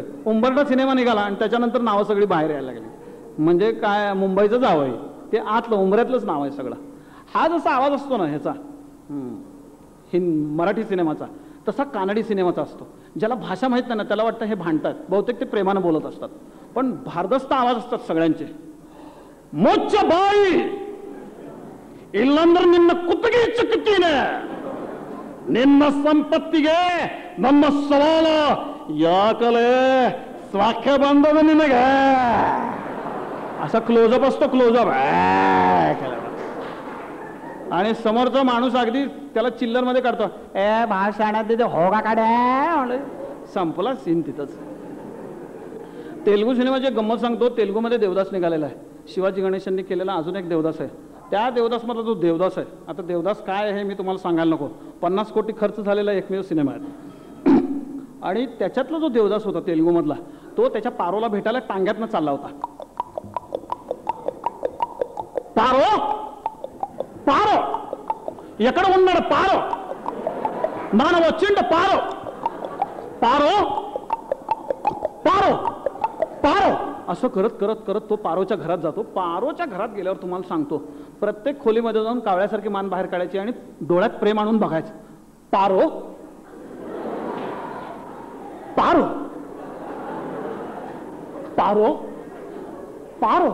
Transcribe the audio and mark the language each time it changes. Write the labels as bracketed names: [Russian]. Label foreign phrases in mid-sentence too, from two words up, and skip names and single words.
[Marathi] उंबरठा सिनेमा निघाला आणि त्याच्यानंतर नावं सगळी बाहेर यायला लागली. म्हणजे काय, मुंबईचं जावई ते आतलं उंबऱ्यातलंच नाव आहे सगळं. हा जसा आवाज असतो ना ह्याचा मराठी सिनेमाचा, तसा कानडी सिनेमाचा असतो. ज्याला भाषा माहीत नाही ना त्याला वाटतं हे भांडतात, बहुतेक ते प्रेमानं बोलत असतात, पण भारदस्त आवाज असतात सगळ्यांचे. मोच्च बाई [Kannada] ಇಲ್ಲಂದ್ರೆ ನಿನ್ನ ಕುತ್ತಿಗೆ ಚುಕ್ಕುತ್ತೀನಿ, ನಿನ್ನ ಸಂಪತ್ತಿಗೆ ನಮ್ಮ ಸವಾಲ ಯಾಕಲೆ ಸ್ವಾಖ್ಯ ಬಂದದ ನಿನಗೆ. [Marathi] असा क्लोजअप असतो, क्लोजअप. आणि समोरचा माणूस अगदी त्याला चिल्लर मध्ये काढतो, ए भाषणात तिथे हो का काढ्या, संपला सीन तिथंच. तेलुगू सिनेमाची गंमत सांगतो. तेलुगूमध्ये देवदास निघालेला आहे, शिवाजी गणेशांनी केलेला अजून एक देवदास आहे. त्या देवदासमधला जो देवदास आहे, आता देवदास काय आहे मी तुम्हाला सांगायला नको, 50 कोटी खर्च झालेला एकमेव सिनेमा आहे. आणि त्याच्यातला जो देवदास होता तेलुगूमधला, तो त्याच्या पारोला भेटायला टांग्यातनं चालला होता. पारो पारो [Telugu] ఎక్కడ ఉన్నాడు పారో, నాన్న వచ్చిండు పారో [Marathi] పారో पारो पारो असं करत करत करत तो पारोच्या घरात जातो. पारोच्या घरात गेल्यावर तुम्हाला सांगतो, प्रत्येक खोलीमध्ये जाऊन कावळ्यासारखी मान बाहेर काढायची आणि डोळ्यात प्रेम आणून बघायचं. पारो पारो पारो पारो.